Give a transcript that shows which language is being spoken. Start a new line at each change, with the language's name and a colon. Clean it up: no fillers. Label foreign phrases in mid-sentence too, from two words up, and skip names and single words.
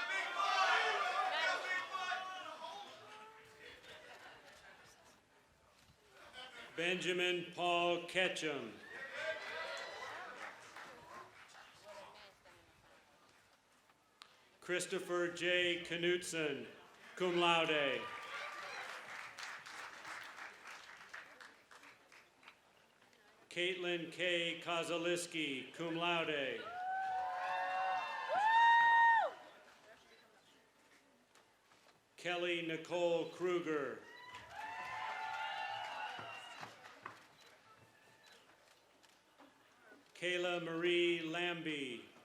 English: Benjamin Paul Ketchum. Christopher J. Knutson,
Latin: cum laude.
English: Caitlin K. Kozaliski,
Latin: cum laude.
English: Kelly Nicole Kruger. Kayla Marie Lambie.